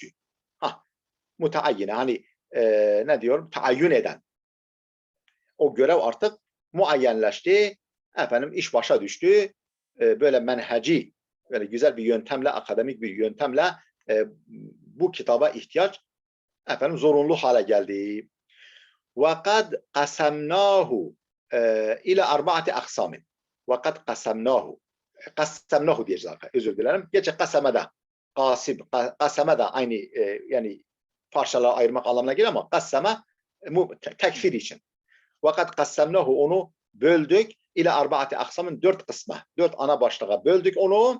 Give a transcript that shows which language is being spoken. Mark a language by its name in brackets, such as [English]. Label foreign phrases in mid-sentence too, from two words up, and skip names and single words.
[Turkish] Muteayyine hani ne diyorum? Taayyün eden. O görev artık muayyenleşti. İş başa düştü. Böyle menheci, böyle güzel bir yöntemle, akademik bir yöntemle bu kitaba ihtiyaç zorunlu hale geldi. [Arabic] وَقَدْ قَسَمْنَاهُ إلى أربعة أقسام. وَقَدْ قَسَمْنَاهُ. [Turkish] Kassemnahu diyeceğiz. Özür dilerim. Geçe kasemede. Kaseme de aynı yani parçalara ayırmak anlamına geliyor ama kasseme tekfir için. Fakat kassemnahu onu böldük [Arabic] إلى أربعة أقسام [Turkish] 4 kısma. 4 ana başlığa böldük onu.